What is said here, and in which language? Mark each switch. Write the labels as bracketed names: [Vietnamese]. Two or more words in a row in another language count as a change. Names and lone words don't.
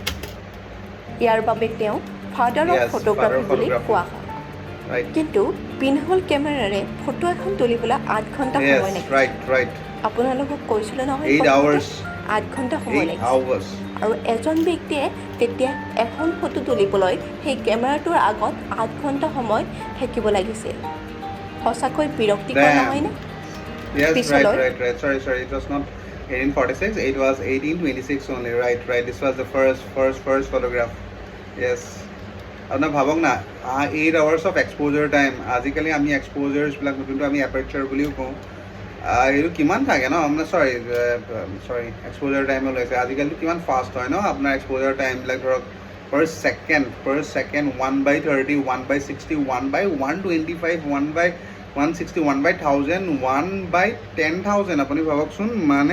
[Assamese] ইয়াৰ বাবে তেওঁ [English] father of photography [Assamese] বুলি কোৱা হয় কিন্তু পিনহোল কেমেৰাৰে ফটো এখন তুলিবলৈ 8 ঘণ্টা সময় লাগে আপোনালোকক কৈছিলোঁ নহয় 8 ঘণ্টা সময় লাগে আৰু এজন ব্যক্তিয়ে তেতিয়া এখন ফটো তুলিবলৈ সেই কেমেৰাটোৰ আগত 8 ঘণ্টা সময় থাকিব লাগিছিল সঁচাকৈ বিৰক্তিকৰ নহয়নে [English] Yes, right. Sorry. It was not 1846. It was 1826 only. Right. This was the first photograph. Yes. [Assamese] আপোনাৰ ভাবক না [English] 8 hours of exposure time. [Assamese] আজিকালি আমি এক্সপ'জাৰ্ছবিলাক যোনটো আমি এপাৰ্চাৰ বুলিও কওঁ এইটো কিমান থাকে ন আপোনাৰ চৰি [English] exposure time [Assamese] ওলাইছে আজিকালিতো কিমান ফাষ্ট হয় ন আপোনাৰ [English] exposure timeবিলাক [Assamese] ধৰক [English] per second [Assamese] 1/30 1/60 1/125 1/160 1/1000 1/10,000 আপুনি ভাবকচোন মানে